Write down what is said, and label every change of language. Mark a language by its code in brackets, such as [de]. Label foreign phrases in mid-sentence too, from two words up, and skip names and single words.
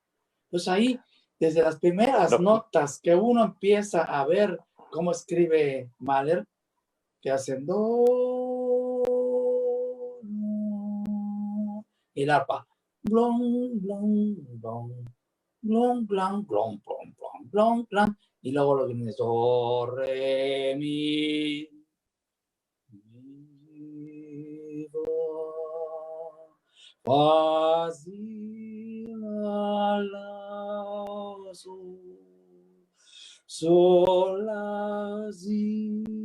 [es] Pues ahí, desde las primeras notas que uno empieza a ver cómo escribe Mahler, que hacen do, y el arpa, blon, blon, blon, blon, blon, blon, blon, blon, blon, blon, y luego lo que viene es do, re, mi, do, fa, si, la, sol, la, si,